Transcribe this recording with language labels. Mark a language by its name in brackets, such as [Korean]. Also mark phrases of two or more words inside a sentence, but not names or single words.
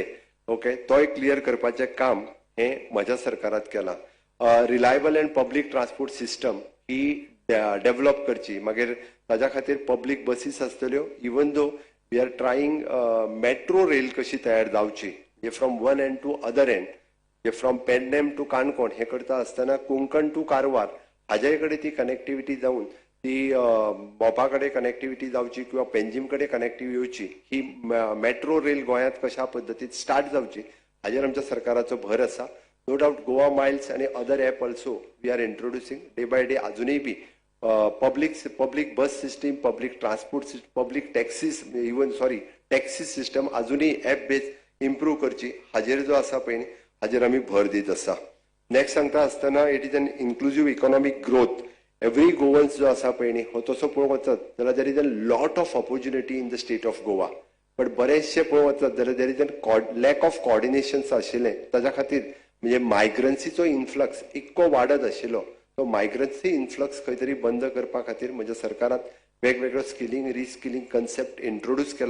[Konkani] ओके, तोय क्लियर करपाचें काम हे म्हज्या सरकारात केलां. [English] reliable and public transport system [Konkani] ही डेव्हलप करची. मागीर ताज्या खातीर [English] public buses [Konkani] आसतल्यो. [English] even though we are trying metro rail [Konkani] कशी तयार जावची [English] from one end to other end, from Pernem to Canacona [Konkani] हे करता आसतना कोंकण टू कारवार हाजे कडेन ती कनेक्टिविटी जावन ती मोपा कडेन कनेक्टिविटी जावची किंवा पेंजीम कडेन कनेक्टिव्हिटी येवची. ही [English] metro rail [Konkani] गोंयांत कशा पद्दतीन स्टार्ट जावची हाजेर आमच्या सरकाराचो भर आसा. [English] No doubt Goa Miles and other app also we are introducing day by day. [Konkani] अजूनही बी [English] public bus system, public transport system, public taxis even taxi system [Konkani] अजूनही [English] app base improve [Konkani] करची हाजेर जो आसा पळय हाजेर आमी भर दीत आसा. [English] नेक्स्ट [Konkani] सांगता आसतना [English] it is an inclusive economic growth. every Goans [Konkani] जो आसा पळय न्ही हो तसो पळोवंक वचत जाल्यार [English] there is a lot of opportunity in the state of Goa. बट [Konkani] बरेचशे पळोवंक वचत जाल्यार [English] there is an lack of coordinations आशिल्लें. [Konkani] ताज्या खातीर म्हणजे मायग्रन्सीचो इन्फ्लक्स इतको वाडत आशिल्लो. तो [English] migrancy influx [Konkani] खंय तरी बंद करपा खातीर म्हज्या सरकारान वेगवेगळो [English] skilling reskilling concept introduce [Konkani] केला.